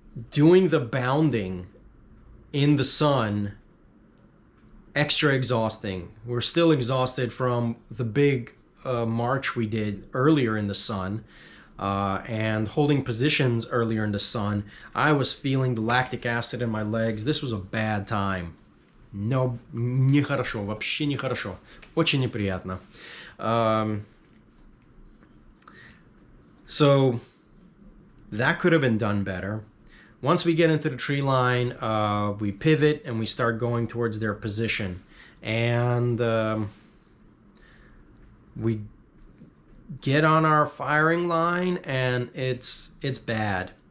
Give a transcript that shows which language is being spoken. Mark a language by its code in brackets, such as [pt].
[en] Doing the bounding in the sun extra exhausting. We're still exhausted from the big march we did earlier in the sun, and holding positions earlier in the sun. I was feeling the lactic acid in my legs. This was a bad time. [ru] No, нехорошо, вообще нехорошо. Очень неприятно. [en] So that could have been done better. Once we get into the tree line, we pivot and we start going towards their position. And we get on our firing line, and it's bad.